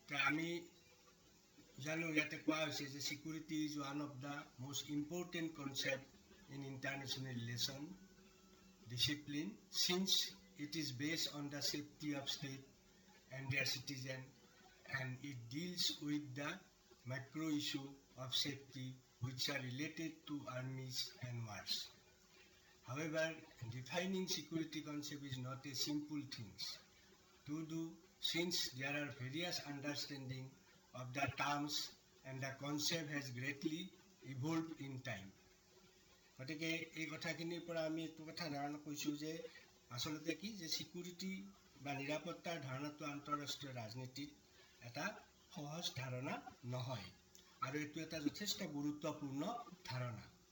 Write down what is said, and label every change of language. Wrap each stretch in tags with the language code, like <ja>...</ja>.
<as>আমি জানো, ইয়াতে কোৱা হৈছে যে</as> <en>Security is one of the most important concept in international relation discipline since it is based on the safety of state and their citizen, and it deals with the macro issue of safety which are related to armies and wars. However, defining security concept is not a simple thing to do, since there are various understanding of the terms and the concept has greatly evolved in time.</en> <as>গতিকে এই কথাখিনিৰ পৰা আমি এইটো কথা ধাৰণা কৰিছোঁ যে আচলতে কি, যে চিকিউৰিটি বা নিৰাপত্তাৰ ধাৰণাটো আন্তঃৰাষ্ট্ৰীয় ৰাজনীতিত এটা সহজ ধাৰণা নহয়, আৰু এইটো এটা যথেষ্ট গুৰুত্বপূৰ্ণ ধাৰণা।</as>